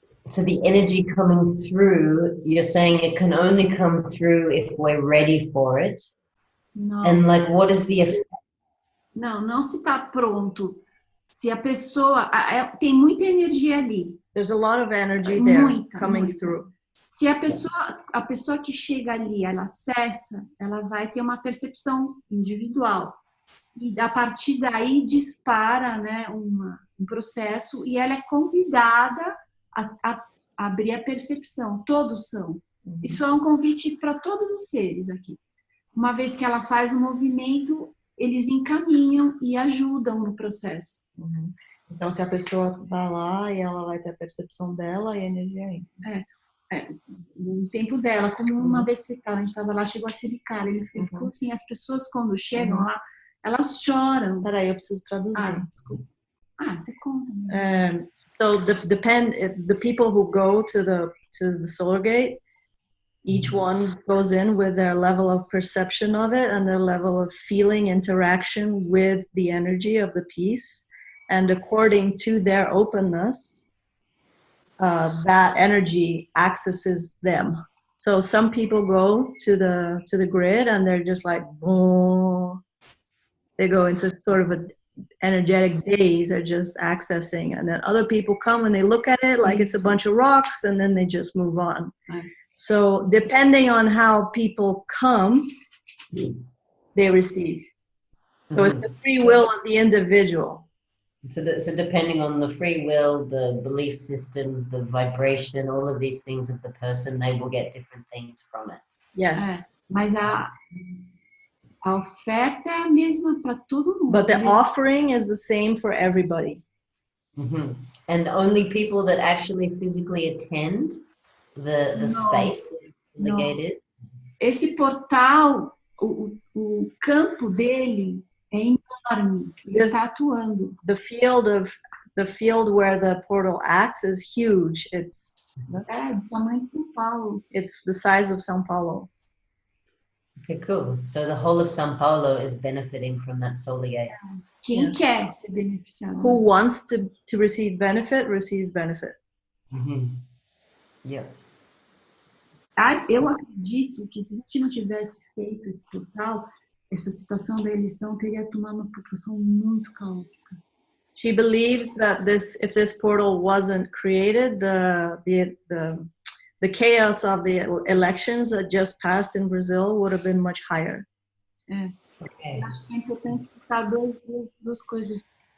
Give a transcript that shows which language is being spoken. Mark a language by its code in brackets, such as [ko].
[en] So the energy coming through, you're saying it can only come through if we're ready for it. [pt] Não, [en] And like, what is the effect? [pt] não se está pronto. Se a pessoa... tem muita energia ali. [en] There's a lot of energy there [pt] Muita, [en] coming [pt] muita. [en] through. [pt] Se a pessoa que chega ali, ela acessa, ela vai ter uma percepção individual. E a partir daí dispara, né, um processo e ela é convidada a abrir a percepção. Todos são. Isso é um convite para todos os seres aqui. Uma vez que ela faz o movimento, eles encaminham e ajudam no processo. Então, se a pessoa vai lá e ela vai ter a percepção dela e a energia aí. No tempo dela, como uma vez que a gente estava lá, chegou aquele cara, ele ficou assim, as pessoas quando chegam lá, elas choram. Peraí, eu preciso traduzir. Desculpa. Você conta. [en] So the people who go to the solar gate, each one goes in with their level of perception of it and their level of feeling interaction with the energy of the piece, and according to their openness, that energy accesses them. So some people go to the grid and they're just like, boom. They go into sort of an energetic daze, they're just accessing. And then other people come and they look at it like it's a bunch of rocks and then they just move on. Right. So depending on how people come, they receive. So it's the free will of the individual. So depending on the free will, the belief systems, the vibration, all of these things of the person, they will get different things from it. Yes. [pt] Mas a oferta é a mesma para todo mundo. [en] But the offering is the same for everybody. And only people that actually physically attend the space, the gate is? [pt] Esse portal, o campo dele é enorme. Ele está atuando. [en] The field where the portal acts is huge. It's [pt] do tamanho de São Paulo. [en] It's the size of São Paulo. Okay, cool. So the whole of São Paulo is benefiting from that solar gate. [pt] Quem quer ser beneficiado? [en] Who wants to receive benefit receives benefit. Yeah. [pt] Eu acredito que se a gente não tivesse feito esse portal, essa situação da eleição teria tomado uma proporção muito caótica. [en] She believes that if this portal wasn't created, the chaos of the elections that just passed in Brazil would have been much higher. Okay. [pt] Acho que é importante citar duas coisas.